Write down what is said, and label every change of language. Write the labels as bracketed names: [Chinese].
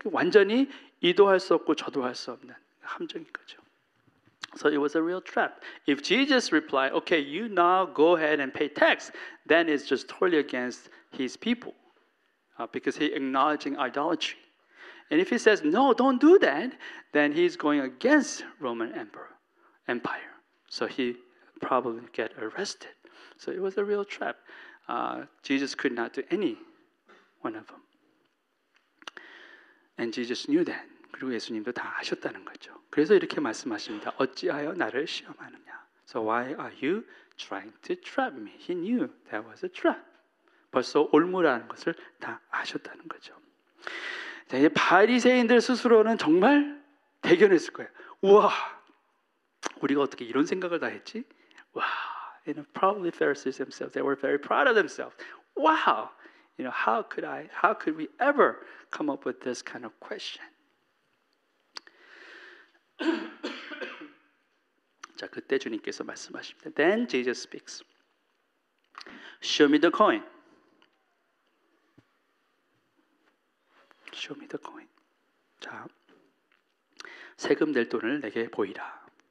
[Korean] 완전히 이도 할 수 없고 저도 할 수 없는 함정인 거죠. [English] So it was a real trap. If Jesus replied, "Okay, you now go ahead and pay tax," then it's just totally against his people. Because he's acknowledging idolatry. And if he says, no, don't do that, then he's going against Roman Empire. So he probably get arrested. So it was a real trap. Jesus could not do any one of them. And Jesus knew that. [Korean] 그리고 예수님도 다 아셨다는 거죠. 그래서 이렇게 말씀하십니다. 어찌하여 나를 시험하느냐. [English] So why are you trying to trap me? He knew that was a trap. [Korean] 벌써 올무라는 것을 다 아셨다는 거죠. 자, 이제 바리새인들 스스로는 정말 대견했을 거예요. 우와, 우리가 어떻게 이런 생각을 다 했지? [English] 와, probably Pharisees themselves, they were very proud of themselves. Wow, how could we ever come up with this kind of question? [Korean] 자, 그때 주님께서 말씀하십니다. [English] Then Jesus speaks. Show me the coin. Show me the coin. [Korean] 자, 세금 낼 돈을 내게 보이라.